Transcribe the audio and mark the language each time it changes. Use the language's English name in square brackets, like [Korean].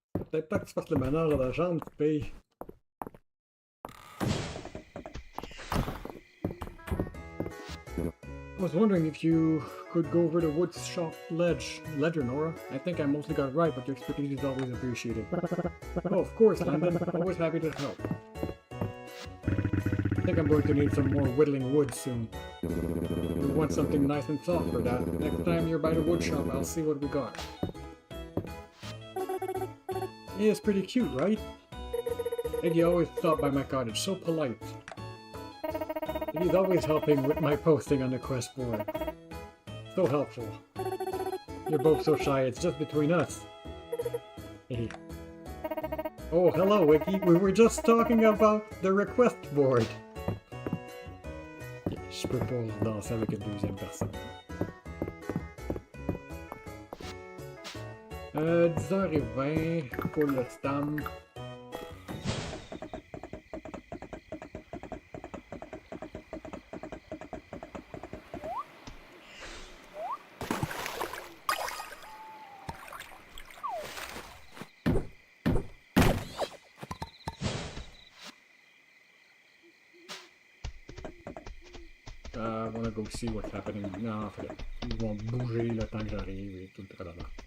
[French] Peut-être pas que tu fasses le meneur de la jambe, tu payes. [English] I was wondering if you could go over the wood shop ledger, Nora. I think I mostly got it right, but your expertise is always appreciated. Oh, of course, Landon. Always happy to help. I think I'm going to need some more whittling wood soon. We want something nice and soft for that. Next time you're by the wood shop, I'll see what we got. Yeah, it's pretty cute, right? Eddie always stopped by my cottage, so polite. He's always helping with my posting on the quest board. So helpful. You're both so shy, it's just between us. Hey. Oh, hello, Wiki. We were just talking about the request board. [French] Je peux pas danser avec une deuxième personne. 10h20 pour le stam. [English] I wanna go see what's happening. [French] Non, en fait, ils vont bouger le temps que j'arrive et tout le tralala.